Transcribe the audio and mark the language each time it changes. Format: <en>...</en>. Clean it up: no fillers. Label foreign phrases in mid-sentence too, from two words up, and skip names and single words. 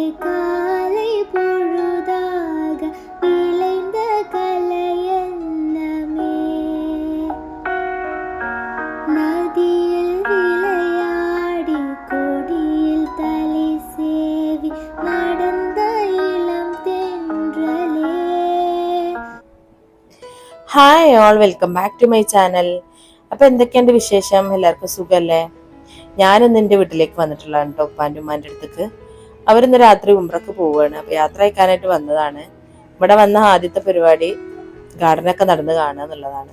<ta>காலை பொழுதாக விளைந்த கலையன்னமே நதியில் விளையாடி கொடியில் தலை சேவி நடந்த இளம் தென்றலே.</ta> <en>Hi all, welcome back to my channel.</en> <ml>അപ്പോൾ എന്തൊക്കെയുണ്ട് വിശേഷം? എല്ലാവർക്കും സുഖമല്ലേ? ഞാനിന്ന് എൻ്റെ വീട്ടിലേക്ക് വന്നിട്ടുള്ളതാണ് കേട്ടോ, ഉപ്പാൻ്റെ ഉമ്മാൻ്റെ അടുത്തേക്ക്. അവരിന്ന് രാത്രി ഉംറക്ക് പോവുകയാണ്. അപ്പോൾ യാത്ര അയക്കാനായിട്ട് വന്നതാണ്. ഇവിടെ വന്ന ആദ്യത്തെ പരിപാടി ഗാർഡനൊക്കെ നടന്ന് കാണുക എന്നുള്ളതാണ്.</ml>